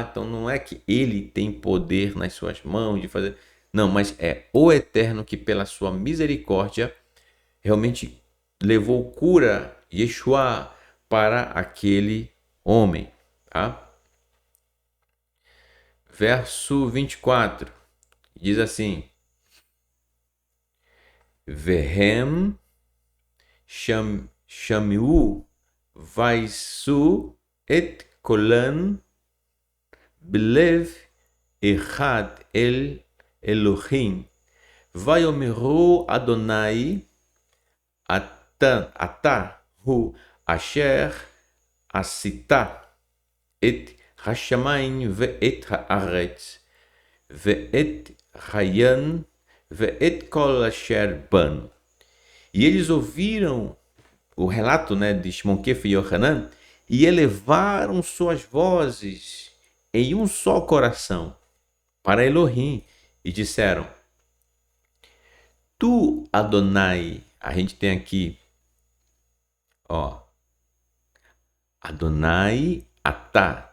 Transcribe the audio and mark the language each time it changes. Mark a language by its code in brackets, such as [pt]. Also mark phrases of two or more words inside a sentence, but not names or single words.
[pt] Então não é que ele tem poder nas suas mãos de fazer, não, mas é o Eterno que pela sua misericórdia realmente levou cura, Yeshua, para aquele homem, tá? Verso 24 diz assim: [he] והם שמעו וישאו את קולם בלב אחד אל אלוהים ויאמרו אדוני אתה הוא אשר עשית את השמים ואת הארץ ואת הים ואת כל אשר בם. [pt] E eles ouviram o relato, né, de Shimon Kefa e Yohanan e elevaram suas vozes em um só coração para Elohim e disseram: Tu, Adonai, a gente tem aqui, ó, [he] אדוני אתה.